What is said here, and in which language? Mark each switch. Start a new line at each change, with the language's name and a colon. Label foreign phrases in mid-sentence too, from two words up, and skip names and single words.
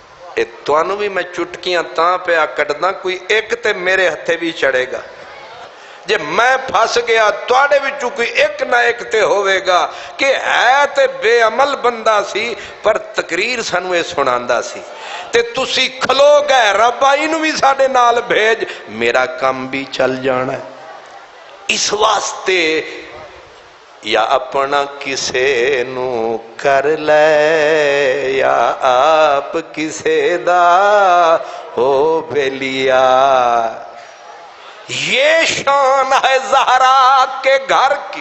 Punjabi: توانو بھی میں چٹکیاں تاں پہ کٹنا، کوئی ایک تے میرے ہتھے بھی چڑھے گا. جے میں پھس گیا تواڈے وچوں کوئی ایک نہ ایک تے ہوئے گا کہ ہے تے بے عمل بندہ سی پر تقریر سانوں اے سناندا سی تے تسی کھلو گئے ربا اینو بھی ساڈے نال بھیج میرا کام بھی چل جانا ہے۔ اس واسطے یا اپنا کسے نو کر لے یا آپ کسے دا ہو بیلیا،
Urdu: یہ شان ہے زہرا کے گھر کی۔